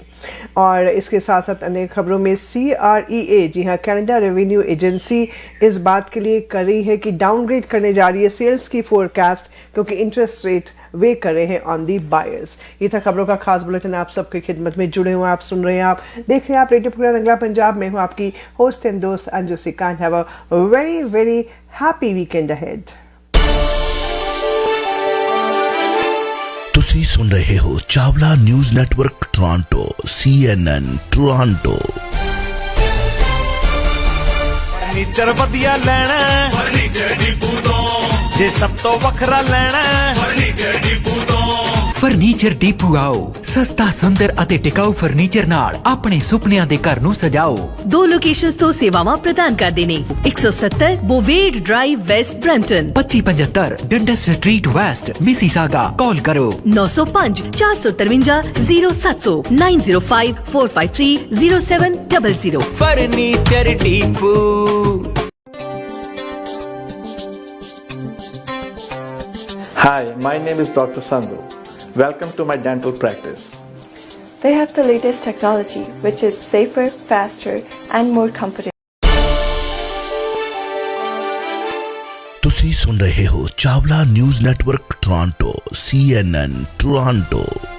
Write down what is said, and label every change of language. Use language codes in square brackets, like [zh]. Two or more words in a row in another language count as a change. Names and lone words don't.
[hi] और इसके साथ साथ अन्य खबरों में CREA, जी हाँ, कनाडा रेवेन्यू एजेंसी इस बात के लिए कर रही है कि डाउनग्रेड करने जा रही है सेल्स की फोरकास्ट, क्योंकि [en] interest rate [hi] वे कर रहे हैं [en] on the buyers. [hi] ये था खबरों का खास बुलेटिन। आप सबकी खिदमत में जुड़े हुए, आप सुन रहे हैं, आप देख रहे हैं, आप रेडियो प्रोग्राम रंगला पंजाब में हूँ आपकी [en] host and [hi] दोस्त अंजू सिकान। [en] Have a very very happy weekend ahead. [pa] ਤੁਸੀਂ ਸੁਣ ਰਹੇ ਹੋ ਚਾਵਲਾ ਨਿਊਜ਼ ਨੈਟਵਰਕ ਟੋਰਾਂਟੋ, CNN ਟੋਰਾਂਟੋ। ਫਰਨੀਚਰ ਵਧੀਆ ਲੈਣਾ ਫਰਨੀਚਰ ਡਿਪੂ ਤੋ, ਜੇ ਸਭ ਤੋ ਵੱਖਰਾ ਲੈਣਾ ਫਰਨੀਚਰ ਡਿਪੂ ਤੋ। ਫਰਨੀਚਰ ਡੀਪੂ ਆਓ, ਸਸਤਾ ਸੁੰਦਰ ਅਤੇ ਟਿਕਾਊ ਫਰਨੀਚਰ ਨਾਲ ਆਪਣੇ ਸੁਪਨਿਆਂ ਦੇ ਘਰ ਨੂੰ ਸਜਾਓ। 2 ਲੋਕੇਸ਼ਨਸ ਤੋਂ ਸੇਵਾਵਾਂ ਪ੍ਰਦਾਨ ਕਰਦੇ ਨੇ। 170 ਬੋਵੇਡ ਡਰਾਈਵ ਵੈਸਟ ਬ੍ਰੈਂਟਨ, 2575 ਡੰਡਸ ਸਟਰੀਟ ਵੈਸਟ ਮਿਸੀਸਾਗਾ। ਕਾਲ ਕਰੋ 905 453 0700 905 453 0700। ਫਰਨੀਚਰ ਡੀਪੂ। [en] Hi, my name is Dr. Sandhu. Welcome to my dental practice. They have the latest technology, which is safer, faster, and more comfortable. [pa] ਤੁਸੀਂ ਸੁਣ ਰਹੇ ਹੋ ਚਾਵਲਾ ਨਿਊਜ਼ ਨੈਟਵਰਕ ਟੋਰਾਂਟੋ CNN ਟੋਰਾਂਟੋ।